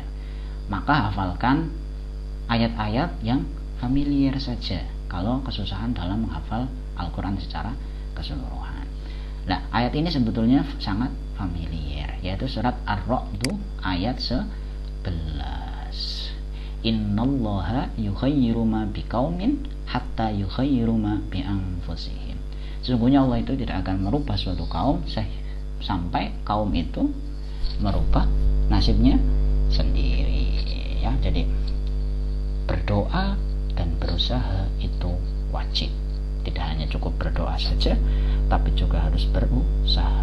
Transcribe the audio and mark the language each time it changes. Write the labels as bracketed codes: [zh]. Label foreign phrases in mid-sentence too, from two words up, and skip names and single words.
[id] Maka hafalkan ayat-ayat yang familiar saja kalau kesusahan dalam menghafal Al-Quran secara keseluruhan. Nah, ayat ini sebetulnya sangat familiar, yaitu surat Ar-Ra'd ayat 11. [ar] إن الله يغير ما بقوم حتى يغير ما بأنفسهم. [id] Sesungguhnya Allah itu tidak akan merubah suatu kaum sampai kaum itu merubah nasibnya sendiri, ya. Jadi berdoa dan berusaha itu wajib. Tidak hanya cukup berdoa saja, tapi juga harus berusaha.